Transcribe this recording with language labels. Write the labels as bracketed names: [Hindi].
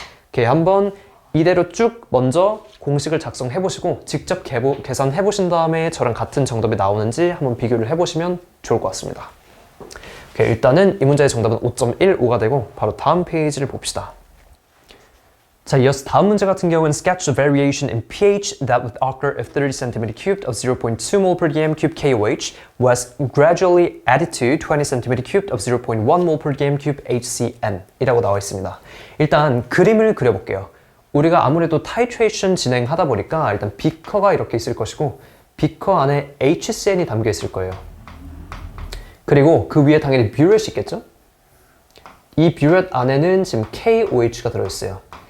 [Korean] 오케이, 한번 이대로 쭉 먼저 공식을 작성해보시고 직접 계산해보신 다음에 저랑 같은 정답이 나오는지 한번 비교를 해보시면 좋을 것 같습니다. 오케이, 일단은 이 문제의 정답은 5.15가 되고 바로 다음 페이지를 봅시다. 자, 이어서 다음 문제 같은 경우는 [English] sketch the variation in pH that would occur if 30 cm cubed of 0.2 mol per dm cube KOH was gradually added to 20 cm cubed of 0.1 mol per dm cube HCN [Korean] 이라고 나와 있습니다. 일단 그림을 그려볼게요. 우리가 아무래도 타이트레이션 진행하다 보니까 일단 비커가 이렇게 있을 것이고 비커 안에 HCN이 담겨 있을 거예요. 그리고 그 위에 당연히 뷰렛이 있겠죠? 이 뷰렛 안에는 지금 KOH가 들어있어요.